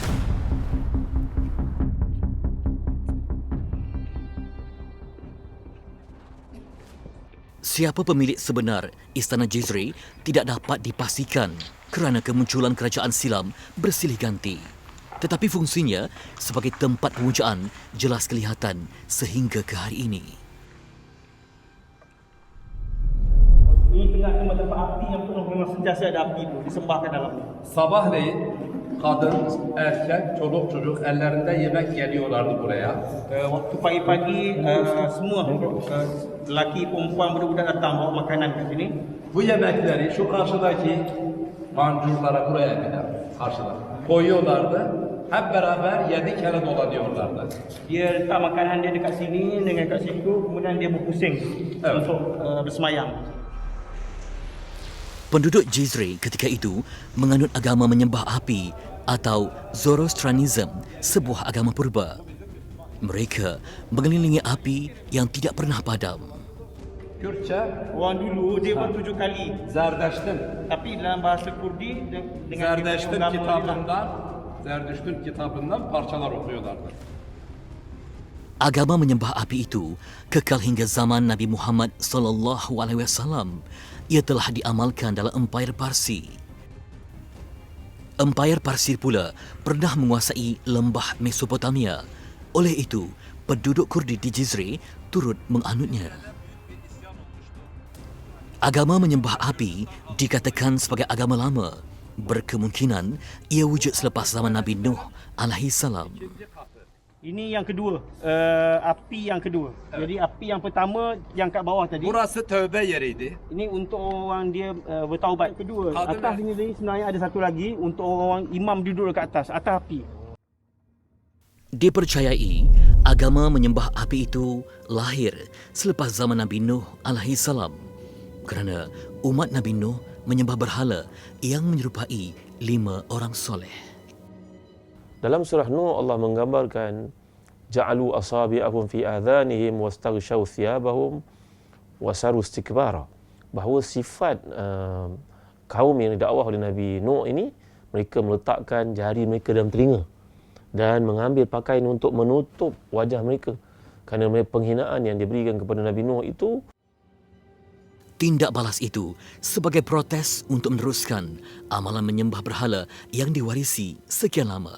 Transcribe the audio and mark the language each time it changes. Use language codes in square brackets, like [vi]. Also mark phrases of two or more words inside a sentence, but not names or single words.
[ms] Siapa pemilik sebenar Istana Jizre tidak dapat dipastikan kerana kemunculan kerajaan silam bersilih ganti. Tetapi fungsinya sebagai tempat pemujaan jelas kelihatan sehingga ke hari ini. Ini tengah tempat api yang penuh memang sentiasa ada api tu disembahkan dalam ni. [tr] Sabahleyin kadın, erkek, çoluk çocuk ellerinde yemek geliyorlardı buraya. [ms] Waktu pagi-pagi semua lelaki perempuan budak-budak datang bawa makanan kat sini. [tr] Bu yemekleri şu karşıdaki pancurlara buraya gider. Karşıda. Koyuyorlardı. Hep beraber 7 kere dolanıyorlardı. [ms] Dia letak makanan dia dekat sini dengan kat situ, kemudian dia berpusing untuk bersemayam. Penduduk Jizre ketika itu menganut agama menyembah api atau Zoroastrianism, sebuah agama purba. Mereka mengelilingi api yang tidak pernah padam. Kürtçe Orang dulu dia pun 7 kali. Zerdeşt'in Tapi dalam bahasa Kurdi dengan [tr] Zerdüşt'ün kitabından parçalar okuyorlardı. [ms] Agama menyembah api itu kekal hingga zaman Nabi Muhammad SAW. Ia telah diamalkan dalam Empire Parsi. Empire Parsi pula pernah menguasai lembah Mesopotamia. Oleh itu, penduduk Kurdi di Jizre turut menganutnya. Agama menyembah api dikatakan sebagai agama lama. Berkemungkinan ia wujud selepas zaman Nabi Nuh [ar] عليه السلام. [ms] Ini yang kedua, api yang kedua. Jadi api yang pertama yang kat bawah tadi. [tr] Burası tövbe yeriydi. [ms] Ini untuk orang dia bertaubat. Kedua, atas ini sebenarnya ada satu lagi untuk orang imam duduk dekat atas api. Dipercayai agama menyembah api itu lahir selepas zaman Nabi Nuh [ar] عليه السلام [ms] kerana umat Nabi Nuh menyembah berhala yang menyerupai 5 orang soleh. Dalam surah Nuh Allah menggambarkan [ar] جعلوا أصابعهم في آذانهم واستغشوا ثيابهم وأصروا استكبارا, [ms] bahawa sifat kaum yang didakwah oleh Nabi Nuh ini, mereka meletakkan jari mereka dalam telinga dan mengambil pakaian untuk menutup wajah mereka kerana penghinaan yang diberikan kepada Nabi Nuh itu. Tindak balas itu sebagai protes untuk meneruskan amalan menyembah berhala yang diwarisi sekian lama.